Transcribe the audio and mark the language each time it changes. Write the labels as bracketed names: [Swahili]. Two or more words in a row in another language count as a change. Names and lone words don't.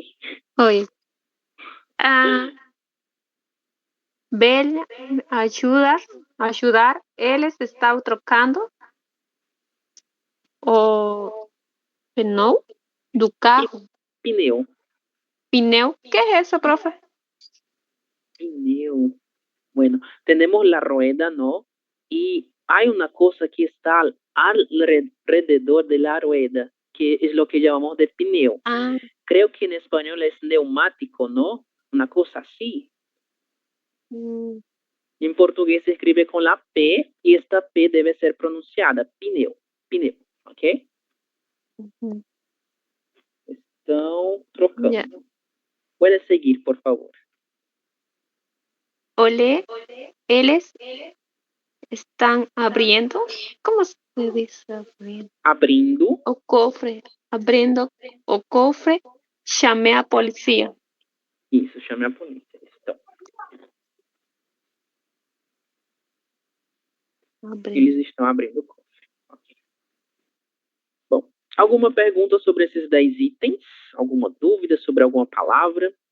[Portuguese] Oi. Bel ajudar, eles estão trocando o pneu do carro. Pneu. Pneu. [Spanish] ¿Qué es eso, profe? [Portuguese] Pneu. [Spanish] Bueno, tenemos la rueda, ¿no? Y hay una cosa que está alrededor de la rueda, que es lo que llamamos de pneu. Creo que en español es neumático, ¿no? Una cosa así. En portugués se escribe con la P y esta P debe ser pronunciada. [Portuguese] Pneu. Pneu, ¿ok? Estão trocando. [English] Yeah. [Spanish] Puede seguir, por favor. Olé, eles están abriendo. ¿Cómo se dice abriendo? [Portuguese] Abrindo. O cofre. Abriendo o cofre. [Spanish] Chamé a policía. [Portuguese] Isso, chame a polícia. Então, [Spanish] Abriendo. [Portuguese] eles estão abrindo o cofre. [English] Ok. [Portuguese] Bom, alguma pergunta sobre esses 10 itens? Alguma dúvida sobre alguma palavra?